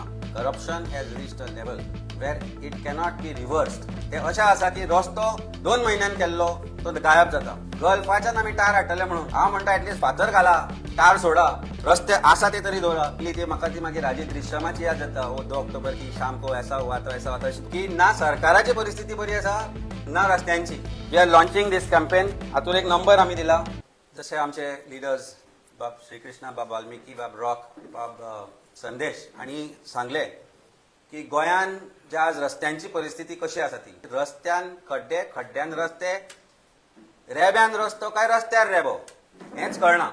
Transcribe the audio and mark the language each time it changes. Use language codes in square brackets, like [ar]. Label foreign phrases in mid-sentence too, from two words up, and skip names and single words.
[en] corruption has reached a level where it cannot be reversed. [kok] ते अशें आसा की रस्तो 2 म्हयन्यान केल्लो तो गायब जाता. गल्फाच्यान आमी टायर हाडटले म्हणून हांव म्हणटा एटलीस्ट फातर घाला, टायर सोडा, रस्ते आसा ते तरी दवरा. ती म्हाका ती मागीर राजीव दृश्यमाची याद जाता. [hi] 2 ऑक्टोबर की शाम को ऐसा हुआ तो ऐसा हुआ की [kok] ना सरकाराची परिस्थिती बरी आसा ना रस्त्यांची. [en] we are launching this campaign. [kok] हातून एक नंबर आमी दिला. जसे आमचे लिडर्स बाब श्रीकृष्णा, बाब वाल्मिकी, बाब रॉक, बाब संदेश आणि सांगले की गोंयान ज्या आज रस्त्यांची परिस्थिती कशी आसा ती रस्त्यान खड्डे, खड्ड्यान रस्ते, रेब्यान रस्तो काय रस्त्यार रेबो हेच कळना.